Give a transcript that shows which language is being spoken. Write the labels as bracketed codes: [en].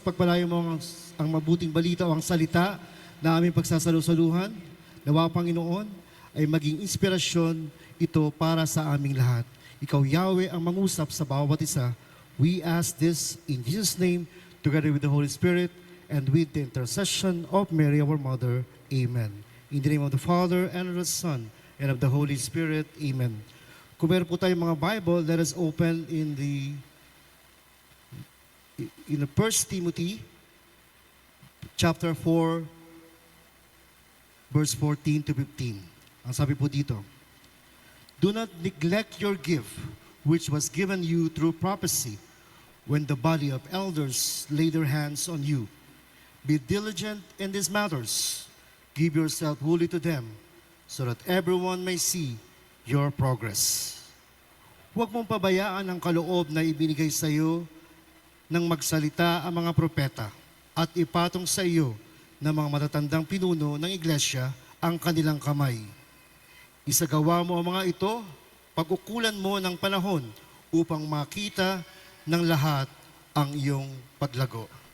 [tl] Pagpalayo mo ang mabuting balita o ang salita na aming pagsasalusaluhan. Nawa Panginoon ay maging inspirasyon ito para sa aming lahat. Ikaw Yahweh ang mangusap sa bawat isa. [en] We ask this in Jesus' name, together with the Holy Spirit and with the intercession of Mary our Mother. Amen. In the name of the Father and of the Son and of the Holy Spirit. Amen. [tl] Kung meron po tayong mga Bible, [en] let us open in 1 Timothy chapter 4 verse 14 to 15. [tl] Ang sabi po dito, [en] do not neglect your gift, which was given you through prophecy, when the body of elders lay their hands on you. Be diligent in these matters. Give yourself wholly to them, so that everyone may see your progress. [tl] Huwag mong pabayaan ang kaloob na ibinigay sa iyo ng magsalita ang mga propeta at ipatong sa iyo ng mga matatandang pinuno ng iglesia ang kanilang kamay. Isagawa mo ang mga ito, pag-ukulan mo ng panahon upang makita ng lahat ang iyong paglago.